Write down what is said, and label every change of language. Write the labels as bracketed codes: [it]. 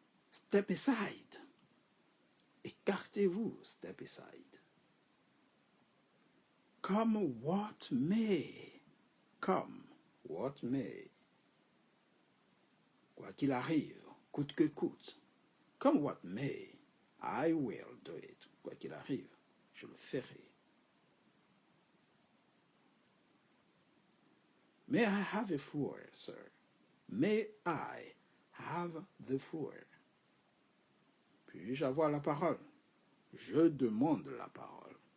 [en] Step aside. [fr] Écartez-vous, [en] step aside. Come what may. Come what may. [fr] Quoi qu'il arrive, coûte que coûte. [en] Come what may, I will do it. [fr] Quoi qu'il arrive, je le ferai. [en] May I have a floor, sir? May I have the floor? [fr] Puis-je avoir la parole? Je demande la parole.